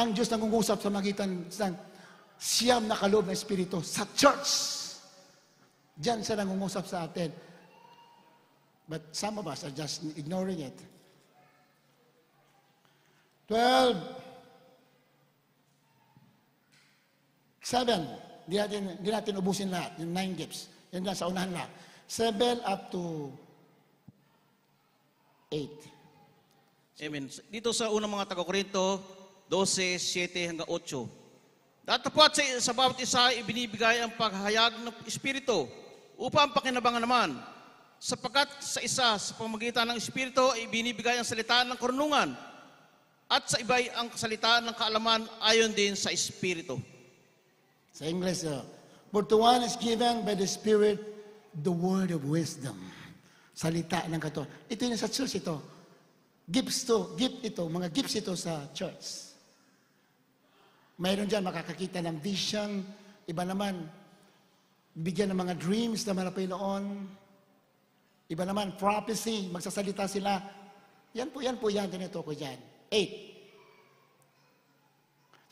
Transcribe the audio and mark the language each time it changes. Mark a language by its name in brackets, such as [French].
[Filipino] Ang Diyos nangungusap sa magitan ng siyam na kaloob na Espiritu sa church. Diyan siya nangungusap sa atin. [English] But some of us are just ignoring it. 12. [Filipino] 7. Di natin ubusin lahat. Yung 9 gifts. Yan lang sa unahan lahat. 7 up to 8. Amen. Dito sa unang mga taga-Korinto, 12, 7 hanggang 8. Datapwat sa bawat isa, ibinibigay ang paghahayag ng Espiritu upang pakinabangan naman. Sapagkat sa isa, sa pamagitan ng Espiritu, ibinibigay ang salita ng karunungan. At sa iba'y ang kasalitaan ng kaalaman ayon din sa Espiritu. Sa English, [English] but to one is given by the Spirit the word of wisdom. [Filipino] Salita ng katawan. Ito yung sa church ito. Gift ito, mga gifts ito sa church. Mayroon dyan makakakita ng vision. Iba naman, bigyan ng mga dreams na malapay noon. Iba naman, prophecy, magsasalita sila. Yan po, ganito ko dyan. 8.